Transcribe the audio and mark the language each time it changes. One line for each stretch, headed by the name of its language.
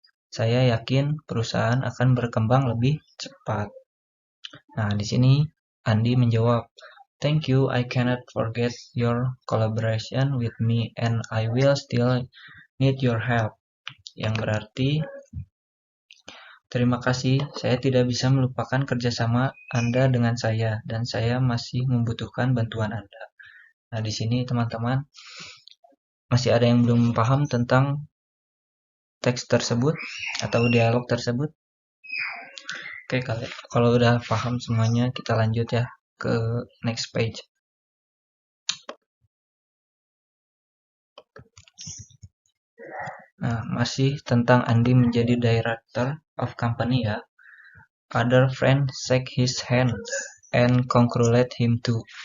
Indonesian: Saya yakin perusahaan akan berkembang lebih cepat. Nah, di sini Andy menjawab,
English: thank you, I cannot forget your collaboration with me and I will still need your help.
Indonesian: Yang berarti, terima kasih, saya tidak bisa melupakan kerjasama Anda dengan saya dan saya masih membutuhkan bantuan Anda. Nah, di sini teman-teman masih ada yang belum paham tentang teks tersebut atau dialog tersebut? Oke, kalau udah paham semuanya, kita lanjut ya ke
English: next page.
Indonesian: Nah, masih tentang Andy menjadi director of company ya.
English: Other friends shake his hand and congratulate him too.